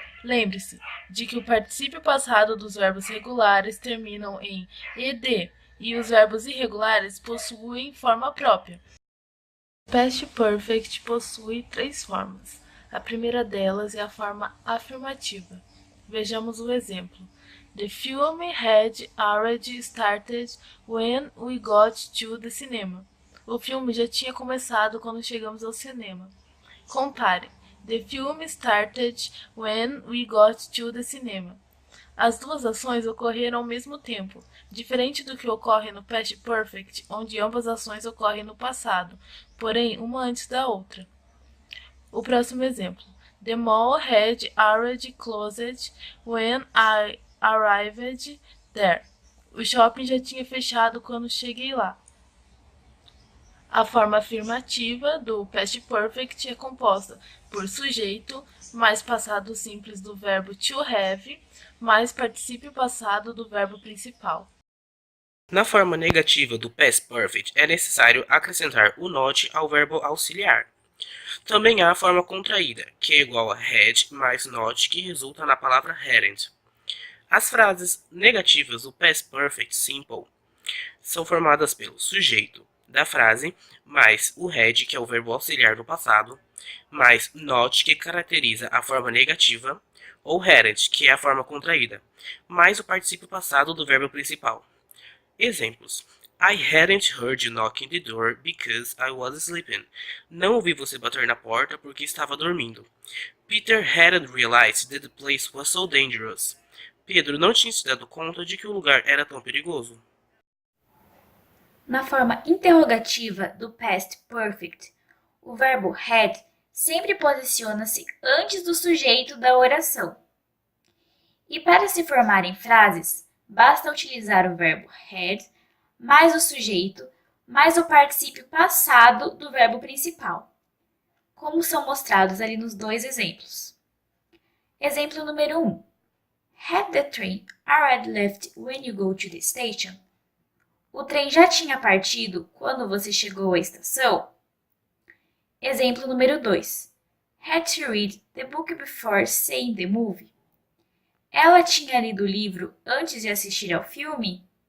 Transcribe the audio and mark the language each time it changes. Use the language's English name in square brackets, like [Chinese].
[Portuguese] Lembre-se de que o particípio passado dos verbos regulares terminam em ed e os verbos irregulares possuem forma própria. O Past Perfect possui três formas. A primeira delas é a forma afirmativa. Vejamos o exemplo. [English] The film had already started when we got to the cinema. [Portuguese] O filme já tinha começado quando chegamos ao cinema. Compare. [English] The film started when we got to the cinema. [Portuguese] As duas ações ocorreram ao mesmo tempo, diferente do que ocorre no Past Perfect, onde ambas ações ocorrem no passado, porém uma antes da outra. O próximo exemplo. [English] The mall had already closed when I arrived there. [Portuguese] O shopping já tinha fechado quando cheguei lá. A forma afirmativa do Past Perfect é composta por sujeito, mais passado simples do verbo to have, mais particípio passado do verbo principal. Na forma negativa do Past Perfect, é necessário acrescentar o not ao verbo auxiliar. Também há a forma contraída, que é igual a had mais not, que resulta na palavra hadn't. As frases negativas do Past Perfect Simple são formadas pelo sujeito da frase, mais o had, que é o verbo auxiliar do passado, mais not, que caracteriza a forma negativa, ou hadn't, que é a forma contraída, mais o particípio passado do verbo principal. Exemplos. [English] I hadn't heard you knocking the door because I was sleeping. [Portuguese] Não ouvi você bater na porta porque estava dormindo. [English] Peter hadn't realized that the place was so dangerous. [Portuguese] Pedro não tinha se dado conta de que o lugar era tão perigoso. Na forma interrogativa do Past Perfect, o verbo had sempre posiciona-se antes do sujeito da oração. E para se formarem frases, basta utilizar o verbo had mais o sujeito mais o particípio passado do verbo principal, como são mostrados ali nos dois exemplos. Exemplo número 1. [English] Had the train already left when you go to the station? [Portuguese] O trem já tinha partido quando você chegou à estação? Exemplo número 2. [English] Had to read the book before seeing the movie? [Portuguese] Ela tinha lido o livro antes de assistir ao filme?